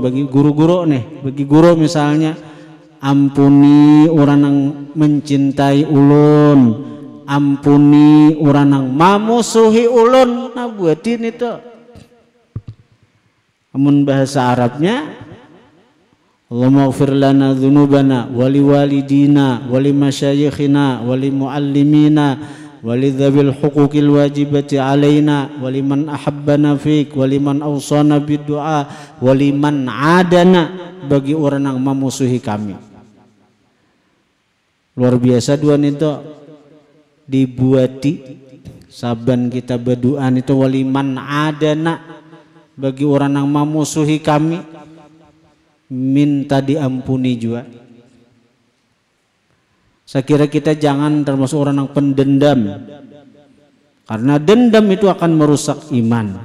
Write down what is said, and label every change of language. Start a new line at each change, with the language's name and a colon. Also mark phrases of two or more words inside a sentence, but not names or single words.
Banjar: Bagi guru-guru nih, bagi guru misalnya, ampuni orang yang mencintai ulun, ampuni urang nang mamusuhi ulun. Nah buatin itu. Amun bahasa Arabnya
Arabic: اللهم اغفر لنا ذنوبنا ولوالدينا ولمشايخنا ولمعلمينا ولذي الحقوق الواجبة علينا ولمن أحبنا فيك ولمن أوصانا بالدعاء ولمن آذانا,
Indonesian: bagi orang yang memusuhi kami.
Banjar: Luar biasa dua itu dibuati saban kita berdoaan itu
Arabic: ولمن آذانا,
Indonesian: bagi orang yang memusuhi kami minta diampuni juga. Saya kira kita jangan termasuk orang yang pendendam, karena dendam itu akan merusak iman.